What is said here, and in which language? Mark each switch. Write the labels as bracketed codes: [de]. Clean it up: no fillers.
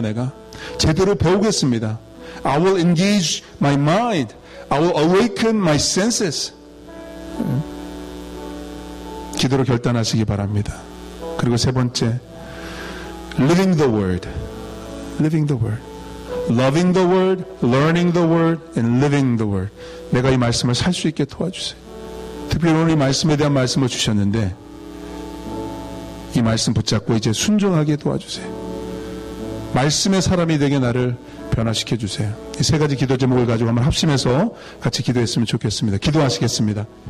[ko] 내가 제대로 배우겠습니다. [en] I will engage my mind. I will awaken my senses. [ko] 기도로 결단하시기 바랍니다. 그리고 세 번째, [en] living the word. living the word. loving the word, learning the word, and living the word. [ko] 내가 이 말씀을 살 수 있게 도와주세요. 특별히 오늘 이 말씀에 대한 말씀을 주셨는데 이 말씀 붙잡고 이제 순종하게 도와주세요. 말씀의 사람이 되게 나를 변화시켜 주세요. 이 세 가지 기도 제목을 가지고 한번 합심해서 같이 기도했으면 좋겠습니다. 기도하시겠습니다.